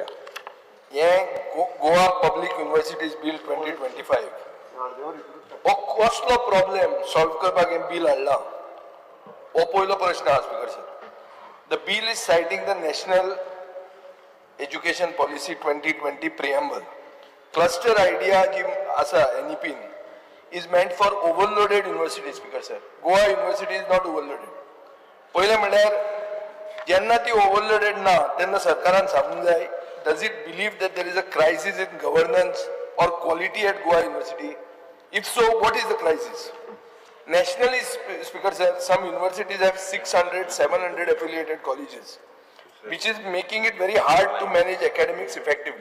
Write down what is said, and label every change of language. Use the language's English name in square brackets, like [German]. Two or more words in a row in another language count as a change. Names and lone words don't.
[Konkani] हे गोवा पब्लिक युनिवर्सिटीज बिल 2025 हो कसलो प्रॉब्लेम सॉल्व करपाक हे बिल हाडला हो पयलो प्रश्न आहा. [English] Speaker sir, the bill is citing the National Education Policy 2020 preamble cluster idea [Konkani] जी आसा [English] NEP is meant for overloaded university speaker sir. Goa University is not overloaded. [Konkani] पहिले म्हणल्यार जेन्ना ती overloaded ना तेन्ना सरकारान सांगूंक जाय, [English] does it believe that there is a crisis in governance or quality at Goa University? If so, what is the crisis? Nationally, speaker sir, some universities have 600, 700 affiliated colleges, which is making it very hard to manage academics effectively.